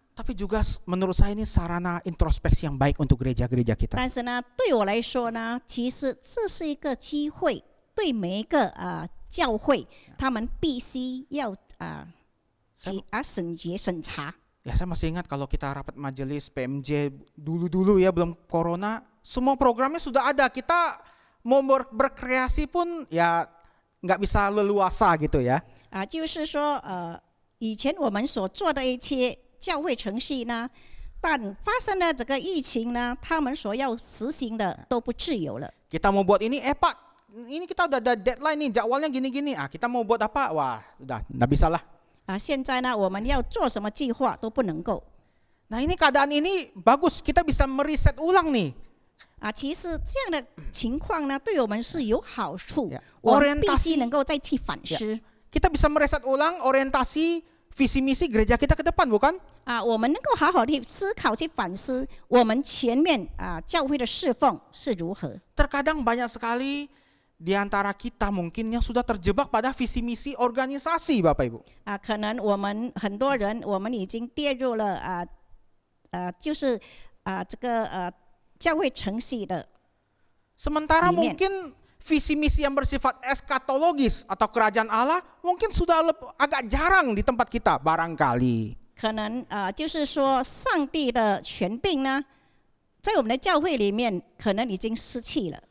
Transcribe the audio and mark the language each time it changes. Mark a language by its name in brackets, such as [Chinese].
[Indonesian] Tapi juga menurut saya ini sarana introspeksi yang baik untuk gereja-gereja kita. [Chinese] 但是呢，对我来说呢，其实这是一个机会，对每一个教会，他们必须要审查。 [Indonesian] Ya, saya masih ingat kalau kita rapat majelis PMJ dulu-dulu ya, belum corona, semua programnya sudah ada. Kita mau berkreasi pun ya nggak bisa leluasa gitu ya. [Chinese] 就是说以前我们所做的一些教会程序呢，但发生了这个疫情呢，他们所要实行的都不自由了。 [Indonesian] Kita mau buat ini, Pak, ini kita udah ada deadline nih, jadwalnya gini-gini. Kita mau buat apa? Wah, udah nggak bisa lah. [Chinese] 现在呢，我们要做什么计划都不能够。 [Indonesian] Nah, ini keadaan ini bagus, kita bisa mereset ulang nih. [Chinese] 其实这样的情况呢，对我们是有好处。 [Indonesian] Ya. [Chinese] 我们必 [Indonesian] Orientasi [Chinese] 须能够再去反思。 [Indonesian] Kita bisa mereset ulang orientasi visi misi gereja kita ke depan, bukan? [Chinese] 我们能够好好的思考、去反思我们前面教会的侍奉是如何。 [Indonesian] Terkadang banyak sekali di antara kita mungkin yang sudah terjebak pada visi misi organisasi, Bapak Ibu. [Chinese] 可能我们很多人，我们已经跌入了就是这个教会程序的。 [Indonesian] Sementara Amen. mungkin visi misi yang bersifat eskatologis atau kerajaan Allah mungkin sudah agak jarang di tempat kita barangkali. [Chinese] 可能就是说上帝的权柄呢，在我们的教会里面可能已经失去了。